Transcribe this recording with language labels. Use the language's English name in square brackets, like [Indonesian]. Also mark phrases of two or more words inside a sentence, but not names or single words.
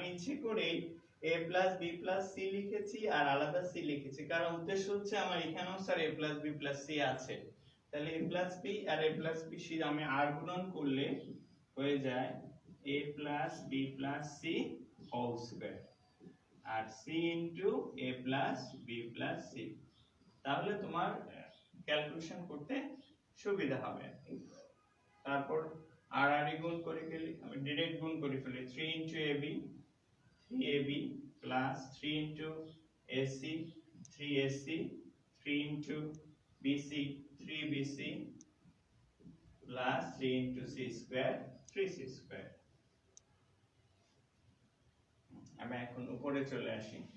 [Bangla] ইচ্ছে করেই [English] a plus b plus c [Bangla] লিখেছি আর আলাদা c লিখেছি কারণ উদ্দেশ্য হচ্ছে আমার এখানেও স্যার [English] a plus b plus c [Bangla] আছে তাহলে [English] a plus b [Bangla] আর a [English] plus b c [Bangla] আমি আর গুণন করলে হয়ে যায় [English] a plus b plus c whole square [Bangla] আর [English] c into a plus b plus c [Bangla] তাহলে তোমার ক্যালকুলেশন করতে সুবিধা হবে তারপর আর আর গুণ করে ফেলি আমি ডাইরেক্ট গুণ করে ফেলি [English] 3 into ab 3ab plus 3 into ac 3ac 3 into bc 3bc plus 3 into c square 3c square [Bangla] আমি এখন উপরে চলে আসি